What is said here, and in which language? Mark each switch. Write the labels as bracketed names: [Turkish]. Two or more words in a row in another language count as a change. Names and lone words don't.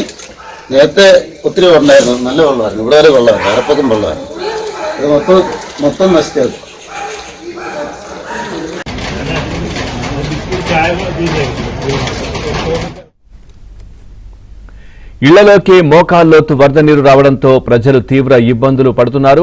[Malayalam] നേരത്തെ ഒത്തിരി വെള്ളമായിരുന്നു, നല്ല വെള്ളമായിരുന്നു. ഇവിടെ വരെ വെള്ളമായിരുന്നു, അരപ്പത്തും വെള്ളമായിരുന്നു. ഇത് മൊത്തം നശിച്ചത്. [Telugu] ఇళ్లలోకి మోకాల్లోతు వరద నీరు రావడంతో ప్రజలు తీవ్ర ఇబ్బందులు పడుతున్నారు.